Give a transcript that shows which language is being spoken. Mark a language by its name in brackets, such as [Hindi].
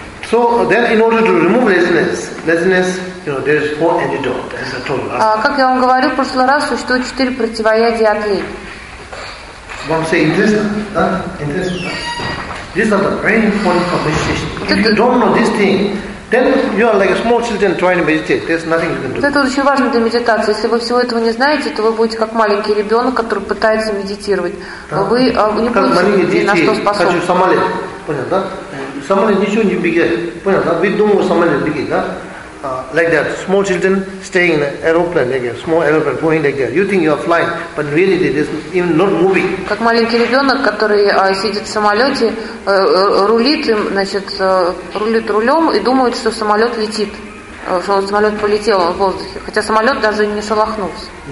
[English] So then, in order to remove laziness, you know, there is four antidotes, as I told you. [Russian] Как я вам говорил в прошлый раз, существует четыре противоядия от лени. Вам все интересно, да? Интересно, да? [English] These are the very important conversations. If you don't know this thing, then you are like a small children trying to meditate. There's nothing you can do. [Russian] Это очень важно для медитации. Если вы всего этого не знаете, то вы будете как маленький ребенок, который пытается медитировать. Вы не будете как маленькие дети, хочу самолет. Понял, да? Самолет ничего не бегает. Понял, да? Вы думаете, самолет бегает, да? [English] Like that, small children staying in an aeroplane, like a small aeroplane going like that. You think you are flying, but really it is even not moving. [Russian] Как маленький ребенок, который сидит в самолете, рулит, значит, рулит рулем и думает, что самолет летит, что самолет полетел в воздухе, хотя самолет даже не шелохнулся.